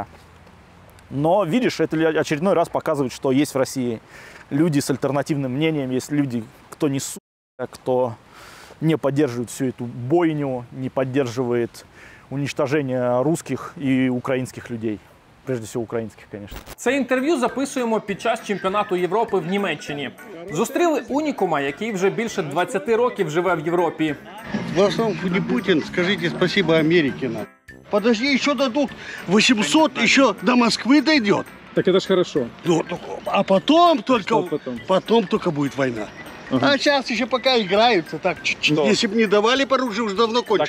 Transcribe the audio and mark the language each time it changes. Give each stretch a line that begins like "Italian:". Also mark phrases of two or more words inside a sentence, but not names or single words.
Russian: Но, видишь, это очередной раз показывает, что есть в России люди с альтернативным мнением, есть люди, кто не кто не поддерживает всю эту бойню, не поддерживает уничтожение русских и украинских людей. Прежде всего
Ukrainian: українських, звісно. Це інтерв'ю записуємо під час чемпіонату Європи в Німеччині. Зустріли унікума, який вже більше 20 років живе в Європі.
Russian: Вас не Путин, скажите спасибо Америке. Подожди, еще дадут 800, еще до Москвы дойдет. Так это ж хорошо. Ну, а потом только, потом? только будет война. Ага. А сейчас еще пока играются, так чуть-чуть. Если бы не давали по оружию, уже давно кончилось.